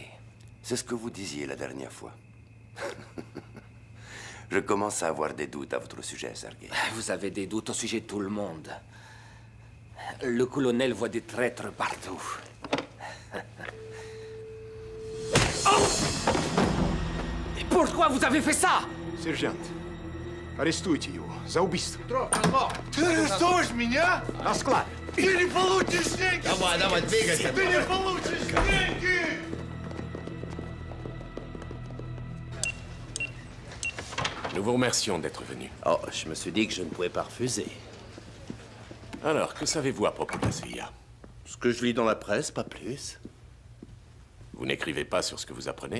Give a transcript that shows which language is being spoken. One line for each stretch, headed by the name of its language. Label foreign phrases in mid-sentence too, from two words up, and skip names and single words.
French: C'est ce que vous disiez la dernière fois. Je commence à avoir des doutes à votre sujet, Sergei. Vous avez des doutes au sujet de tout le monde. Le colonel voit des traîtres partout. Oh! Et pourquoi vous avez fait ça?
Russian: Сержант, арестуйте его за убийство. Ты арестуешь меня? На склад. Ты не получишь деньги! Давай, давай, двигайся. Ты не получишь деньги!
French: Nous vous remercions d'être venu. Oh, je me suis dit que je ne pouvais pas refuser. Alors, que savez-vous à propos de la CIA? Ce que je lis dans la presse, pas plus. Vous n'écrivez pas sur ce que vous apprenez?